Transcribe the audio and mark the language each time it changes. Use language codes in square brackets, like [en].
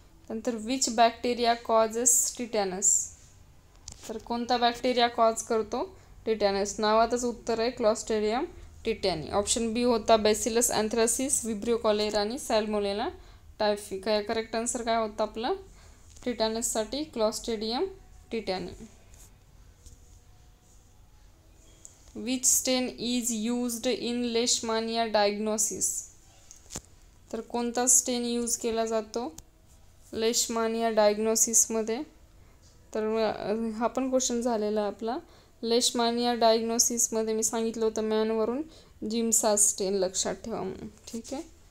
[mr] नंतर [en] Which bacteria causes tetanus. [mr] तर कोणता बॅक्टेरिया कॉज करतो टिटॅनस. नावातच उत्तर आहे क्लॉस्ट्रिडियम टिटॅनी. ऑप्शन बी होता बेसिलस अँथ्रासिस, विब्रियो कॉलेरा आणि सॅल्मोनेला टायफी. काय करेक्ट आन्सर काय होतं आपलं टिटॅनससाठी Clostridium टिटॅनी. [en] Which stain is used in leishmania diagnosis. [mr] तर कोणता स्टेन यूज केला जातो लेशमानिया डायग्नोसिसमध्ये. तर हा पण क्वेश्चन झालेला आपला. लेशमानिया डायग्नोसिसमध्ये मी सांगितलं होतं मॅनवरून जिम्सा स्टेन लक्षात ठेवा म्हणून. ठीक आहे.